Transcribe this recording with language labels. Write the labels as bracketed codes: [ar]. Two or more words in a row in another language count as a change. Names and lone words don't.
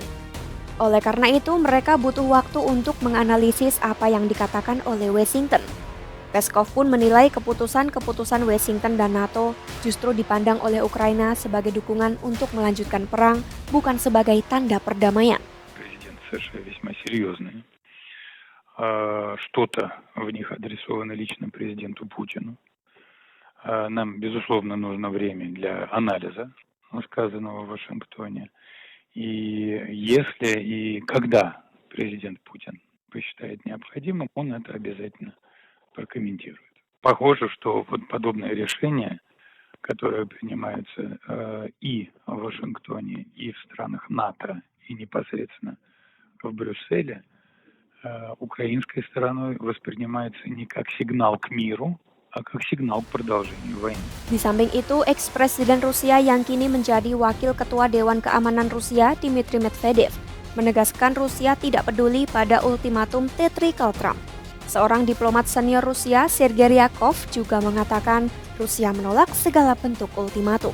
[id] Oleh karena itu, mereka butuh waktu untuk menganalisis apa yang dikatakan oleh Washington. Peskov pun menilai keputusan-keputusan Washington dan NATO justru dipandang oleh Ukraina sebagai dukungan untuk melanjutkan perang, bukan sebagai tanda perdamaian. [ru] Президент США весьма серьезные. Что-то в них адресовано лично президенту Путину. Нам, безусловно, нужно время для анализа сказанного в Вашингтоне. И если и когда президент Путин посчитает необходимым, он это обязательно прокомментирует. Похоже, что вот подобное решение, которое принимается и в Вашингтоне, и в странах НАТО, и непосредственно в Брюсселе, украинской стороной воспринимается не как сигнал к миру, а как signal к продолжению войны. [id] Di samping itu, eks-presiden Rusia yang kini menjadi wakil ketua Dewan Keamanan Rusia, Dmitry Medvedev, menegaskan Rusia tidak peduli pada ultimatum teatrikal Trump. Seorang diplomat senior Rusia, Sergei Ryakov, juga mengatakan Rusia menolak segala bentuk ultimatum.